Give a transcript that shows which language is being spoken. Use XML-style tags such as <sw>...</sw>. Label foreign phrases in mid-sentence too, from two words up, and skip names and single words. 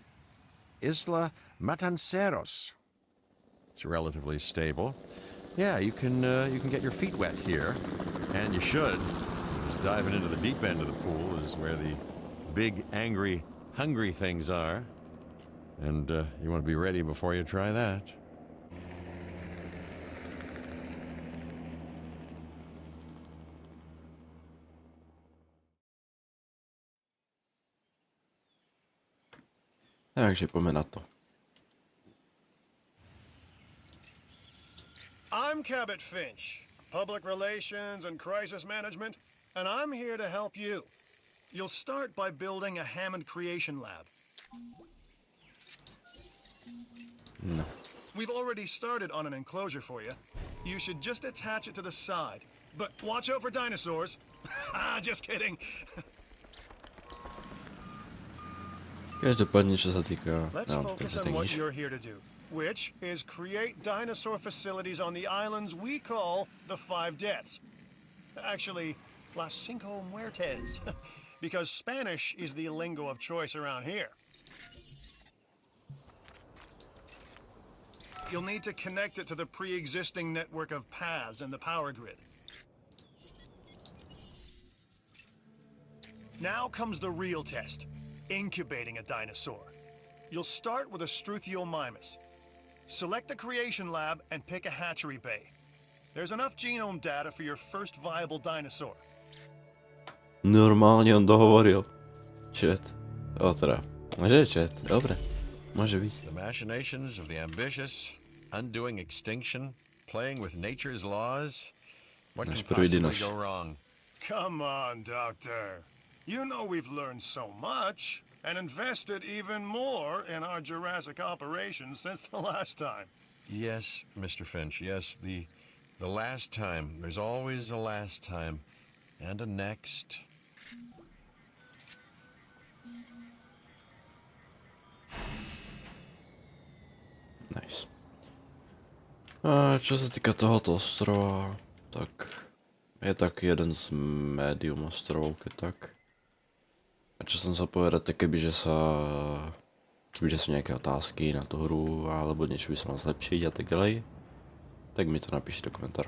<en>Isla Matanceros. It's relatively stable. Yeah, you can get your feet wet here, and you should. Just diving into the deep end of the pool is where the big, angry, hungry things are. And you want to be ready before you try that.</en> <sk>Takže poďme na to.</sk> <en>I'm Cabot Finch, Public Relations and Crisis Management, and I'm here to help you. You'll start by building a Hammond Creation Lab. No. We've already started on an enclosure for you. You should just attach it to the side. But watch out for dinosaurs. Just kidding.</en> <sk>Každopádne, čo sa týka...</sk> <en>Let's focus on what you're here to do, which is create dinosaur facilities on the islands we call the 5 Deaths. Actually, Las Cinco Muertes. Because Spanish is the lingo of choice around here. You'll need to connect it to the pre-existing network of paths and the power grid. Now comes the real test, incubating a dinosaur. You'll start with a Struthiomimus. Select the creation lab and pick a hatchery bay. There's enough genome data for your first viable dinosaur.</en> <sk>Normálne on dohovoril. Chat. Teda. Môže chat, dobre. Môže byť.</sk> <en>The machinations of the ambitious, undoing extinction, playing with nature's laws. What can possibly go wrong? Come on, Doctor. You know we've learned so much and invested even more in our Jurassic operations since the last time. Yes, Mr. Finch, yes, the last time. There's always a last time. And a next. Nice.</en> <sk>A čo sa týka tohoto ostrova, tak je taký jeden z médium ostrovov, keď tak. A čo som sa povedať, tak kebyže sú nejaké otázky na tú hru, alebo niečo by sa mal zlepšiť a tak ďalej, tak mi to napíšte do komentáru.</sk>